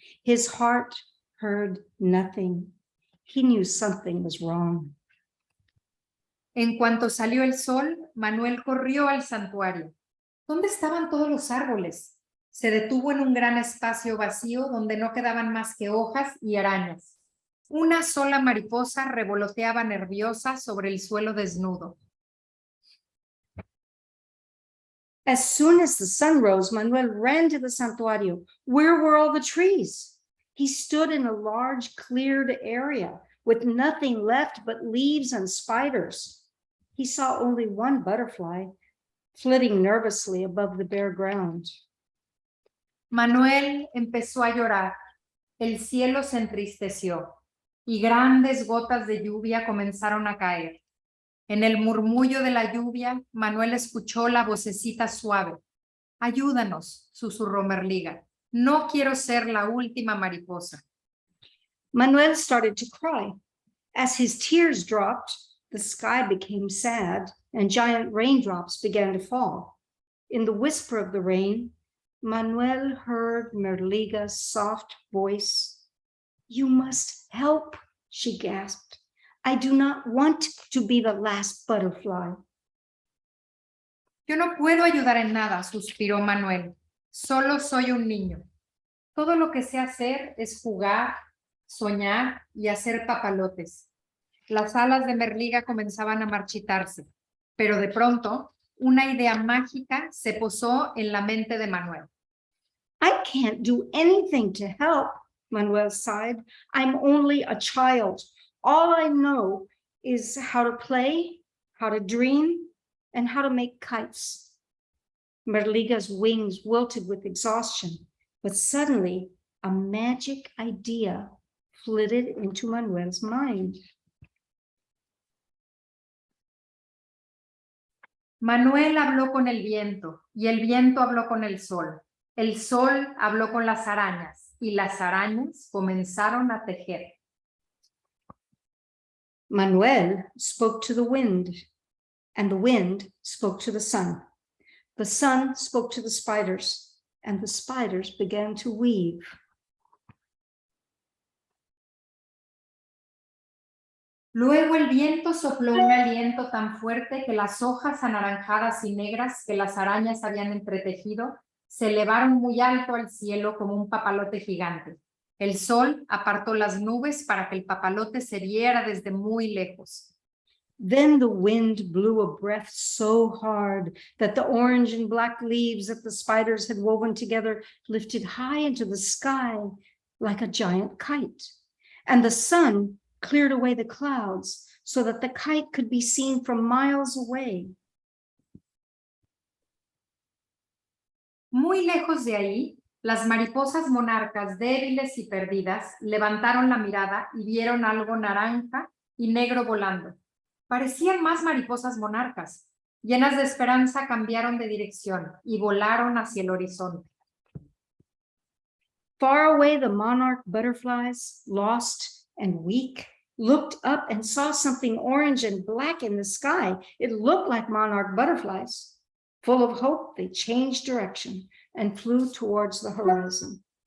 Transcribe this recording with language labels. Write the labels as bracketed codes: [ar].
[en] His heart heard nothing. He knew something was wrong. [es] En cuanto salió el sol, Manuel corrió al santuario. ¿Dónde estaban todos los árboles? Se detuvo en un gran espacio vacío donde no quedaban más que hojas y arañas. Una sola mariposa revoloteaba nerviosa sobre el suelo desnudo. [en] As soon as the sun rose, Manuel ran to the santuario. Where were all the trees? He stood in a large cleared area with nothing left but leaves and spiders. He saw only one butterfly flitting nervously above the bare ground. [es] Manuel empezó a llorar. El cielo se entristeció y grandes gotas de lluvia comenzaron a caer. En el murmullo de la lluvia, Manuel escuchó la vocecita suave. Ayúdanos, susurró Merliga. No quiero ser la última mariposa. [en] Manuel started to cry. As his tears dropped, the sky became sad and giant raindrops began to fall. In the whisper of the rain, Manuel heard Merliga's soft voice. You must help, she gasped. I do not want to be the last butterfly. [es] Yo no puedo ayudar en nada, suspiró Manuel. Solo soy un niño. Todo lo que sé hacer es jugar, soñar y hacer papalotes. Las alas de Merliga comenzaban a marchitarse, pero de pronto una idea mágica se posó en la mente de Manuel. [en] I can't do anything to help, Manuel sighed. I'm only a child. All I know is how to play, how to dream, and how to make kites. Merliga's wings wilted with exhaustion, but suddenly a magic idea flitted into Manuel's mind. [es] Manuel habló con el viento y el viento habló con el sol. El sol habló con las arañas y las arañas comenzaron a tejer. [en] Manuel spoke to the wind, and the wind spoke to the sun. The sun spoke to the spiders, and the spiders began to weave. [es] Luego el viento sopló un aliento tan fuerte que las hojas anaranjadas y negras que las arañas habían entretejido se elevaron muy alto al cielo como un papalote gigante. El sol apartó las nubes para que el papalote se viera desde muy lejos. [en] Then the wind blew a breath so hard that the orange and black leaves that the spiders had woven together lifted high into the sky like a giant kite. And the sun cleared away the clouds so that the kite could be seen from miles away. [es] Muy lejos de ahí, las mariposas monarcas débiles y perdidas levantaron la mirada y vieron algo naranja y negro volando. Parecían más mariposas monarcas. Llenas de esperanza cambiaron de dirección y volaron hacia el horizonte. [en] Far away, the monarch butterflies, lost and weak, looked up and saw something orange and black in the sky. It looked like monarch butterflies. Full of hope, they changed direction and flew towards the horizon.